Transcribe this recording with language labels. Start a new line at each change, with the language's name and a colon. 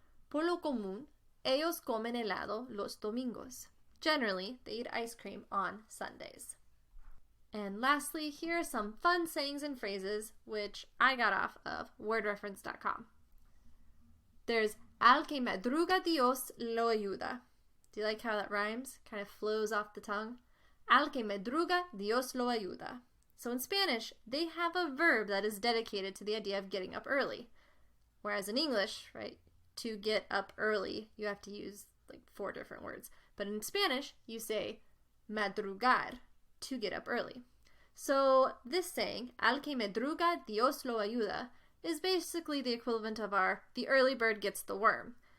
Spanish: Por lo común, ellos comen helado los domingos.
English: Generally, they eat ice cream on Sundays. And lastly, here are some fun sayings and phrases which I got off of wordreference.com. There's
Spanish: al que madruga Dios lo ayuda.
English: Do you like how that rhymes? Kind of flows off the tongue.
Spanish: Al que madruga Dios lo ayuda.
English: So in Spanish, they have a verb that is dedicated to the idea of getting up early. Whereas in English, right, to get up early, you have to use like 4 different words. But in Spanish, you say madrugar, to get up early. So this saying,
Spanish: al que madruga, Dios lo ayuda,
English: is basically the equivalent of our the early bird gets the worm.